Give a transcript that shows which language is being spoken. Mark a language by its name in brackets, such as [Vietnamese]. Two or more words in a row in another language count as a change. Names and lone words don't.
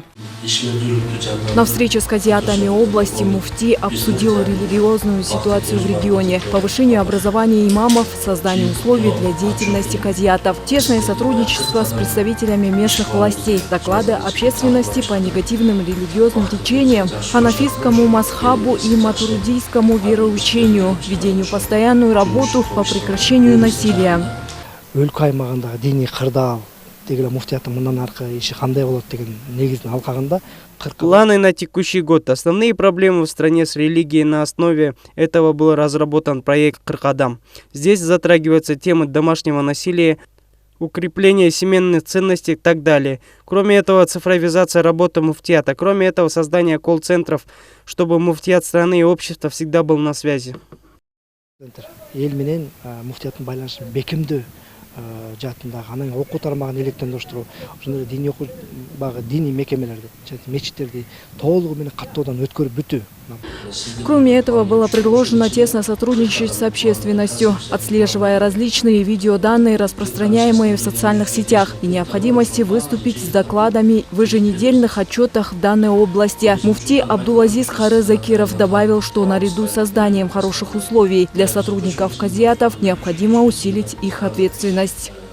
[Russian] На встрече с казиатами области муфти обсудил религиозную ситуацию в регионе, повышение образования имамов, создание условий для деятельности казиатов, тесное сотрудничество с представителями местных властей, доклады общественности по негативным религиозным течениям, ханафитскому мазхабу и матуридийскому вероучению, ведению постоянную работу по прекращению насилия. [Kyrgyz] Өлкө аймагындагы диний кырдаал деген муфтияттын мындан аркы иши кандай болот деген негизин алкагында [Russian] планы на текущий год. Основные проблемы в стране с религией. На основе этого был разработан проект «Кыркадам». Здесь затрагиваются темы домашнего насилия, укрепления семейных ценностей и так далее. Кроме этого, цифровизация работы муфтията. Кроме этого, создание колл-центров, чтобы муфтият страны и общество всегда был на связи. [Kyrgyz] Эл менен муфтияттын байланышын бекемдөө жаатындагы анан окуу тармагын электрондоштуруу, ошондой диний окуу багы диний мекемелерди, мечиттерди толугу менен каттоодон өткөрүп бүтүү. [Russian] Кроме этого, было предложено тесно сотрудничать с общественностью, отслеживая различные видеоданные, распространяемые в социальных сетях, и необходимости выступить с докладами в еженедельных отчетах в данной области. Муфти Абдулазиз Кары Закиров добавил, что наряду с созданием хороших условий для сотрудников казиатов необходимо усилить их ответственность.